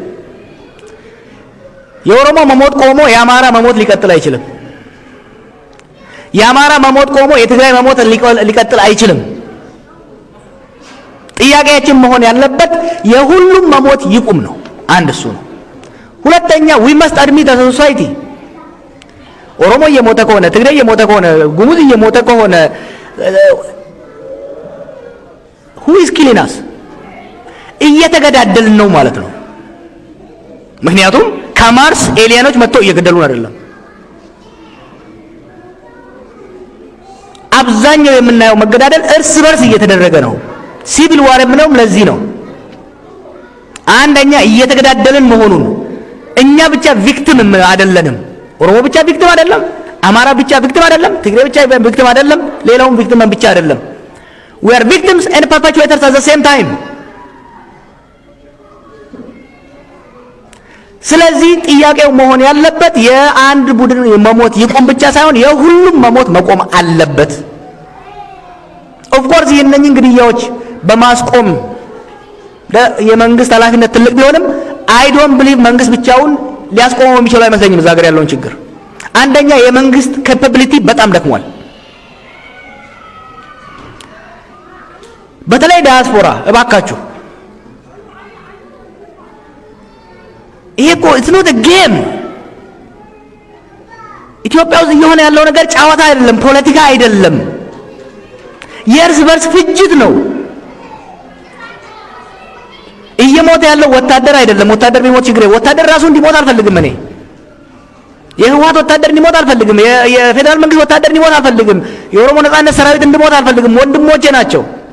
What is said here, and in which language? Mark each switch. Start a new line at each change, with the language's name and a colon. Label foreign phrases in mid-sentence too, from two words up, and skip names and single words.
Amharic: የኦሮሞ መሞት ቆሞ የአማራ መሞት ሊቀጥል አይችልም የአማራ መሞት ቆሞ የትግራይ መሞት ሊቀጥል አይችልም ጥያቄያችን መሆን ያለበት የሁሉም መሞት ይቁም ነው አንድ እሱ ነው ሁለተኛ
English: we must admit as a society
Amharic: ኦሮሞ እየሞተ ከሆነ ትግራይ እየሞተ ከሆነ ጉሙዝ እየሞተ ከሆነ
English: who is killing us
Amharic: እየተገዳደልን ነው ማለት ነው ምክንያቱም ከማርስ ኤሊያኖች መጥተው እየገደሉን አይደለም። አብዛኛው የምናየው መገዳደል እርስ በርስ እየተደረገ ነው።
English: civil war
Amharic: የምንለውም ለዚህ ነው። አንደኛ እየተገዳደልን መሆኑን እኛ ብቻ ቪክቲም አይደለንም። ኦሮሞ ብቻ ቪክቲም አይደለም፣ አማራ ብቻ ቪክቲም አይደለም፣ ትግሬ ብቻ ቪክቲም አይደለም፣ ሌላውም ቪክቲም ብቻ አይደለም።
English: we are victims and perpetrators at the same time።
Amharic: ስለዚህ ጥያቄው መሆን ያለበት የአንድ ቡድን መሞት ይቆም ብቻ ሳይሆን የሁሉም መሞት መቆም አለበት።
English: of course
Amharic: የነኝን ግድያዎች በማስቆም የመንግስት ኃላፊነት ትልቅ ቢሆንም
English: I don't believe
Amharic: መንግስት ብቻውን ሊያስቆመው የሚችለው አይመስለኝም። እዛ ሀገር ያለውን ችግር አንደኛ የመንግስት ካፓቢሊቲ በጣም ደክሟል። በተለይ ዳያስፖራ እባካችሁ ይሄ እኮ
English: it's not a game።
Amharic: ኢትዮጵያ ውስጥ እየሆነ ያለው ነገር ጨዋታ አይደለም፣ ፖለቲካ አይደለም፣ የእርስ በርስ ፍጅት ነው። እየሞተ ያለው ወታደር አይደለም። ወታደር ቢሞት ችግር ወታደር ራሱ እንዲሞት አልፈልግም። እኔ የህወሓት ወታደር እንዲሞት አልፈልግም። የፌደራል መንግስት ወታደር እንዲሞት አልፈልግም። የኦሮሞ ነጻነት ሰራዊት እንዲሞት አልፈልግም። ወንድሞቼ ናቸው።